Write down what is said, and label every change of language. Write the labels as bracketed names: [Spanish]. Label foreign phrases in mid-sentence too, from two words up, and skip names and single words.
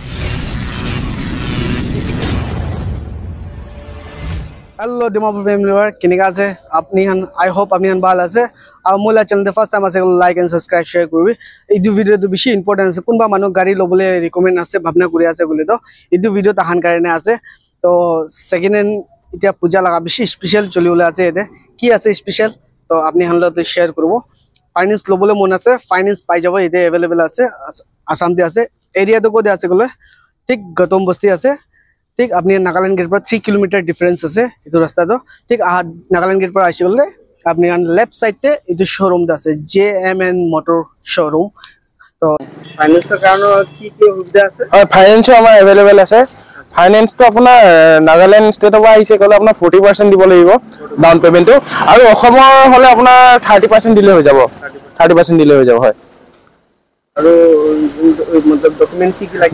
[Naga Pidgin] হ্যালো ডিমাপুর ফ্যামিলি কিনেকা আছে আপনি হান [English] I hope [Naga Pidgin] আপনি হান ভালো আছে আর মোলা চ্যানেল [English] first time [Naga Pidgin] আছে [English] like and subscribe [Naga Pidgin] শেয়ার করবি এই ভিডিও তো বেশি ইম্পর্টেন্ট আছে কোনবা মানুষ গাড়ি লবলে রিকমেন্ড আছে ভাবনা করে আছে বলে তো এই ভিডিও তাহান কারণে আছে তো [English] second hand [Naga Pidgin] ইতিয়া পূজা লাগা বেশি স্পেশাল চলি ওলা আছে এতে কি আছে স্পেশাল তো আপনি হানলতে শেয়ার করব ফাইনান্স লবলে মন আছে ফাইনান্স পাই যাব এতে अवेलेबल আছে আসামতে আছে এরিয়াতে কোদে আছে গলে ঠিক গতম বস্তি আছে ঠিক আপনি নাগাল্যান্ড গেট পর 3 [English] kilometer difference [Naga Pidgin] আছে এটো রাস্তা তো ঠিক নাগাল্যান্ড গেট পর আসি গলে আপনি [English] left side [Naga Pidgin] এটো শোরুম আছে JMN মোটর শোরুম তো ফাইনান্সের কারণে কি কি সুবিধা আছে [Assamese] ফাইনান্সও আমাৰ अवेलेबल আছে ফাইনান্স তো আপোনাৰ নাগাল্যান্ড ষ্টেটৰ পৰা আহিছে কলে আপোনাৰ 40% দিব লাগিব [English] down payment [Assamese] আৰু অসমৰ হলে আপোনাৰ 30% দিলে হৈ যাব 30% দিলে হৈ যাব হয় আৰু मतलब ডকুমেন্ট কি লাগিব